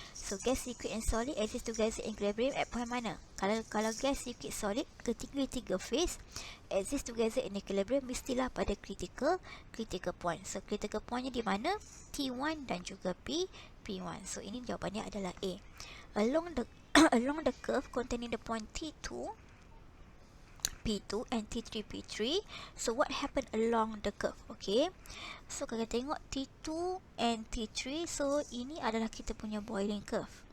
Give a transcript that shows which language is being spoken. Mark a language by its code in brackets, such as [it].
[en] So, gas, liquid and solid exist together in equilibrium at point mana? [ms] Kalau gas, liquid, solid, ketiga phase exist together in equilibrium, mestilah pada critical point. So, critical pointnya di mana? T1 dan juga P1. So, ini jawapannya adalah A. [en] Along the curve containing the point T2, P2 and T3, P3. So, what happened along the curve? Okay. [ms] So, kalau kita tengok T2 and T3, so, ini adalah kita punya boiling curve.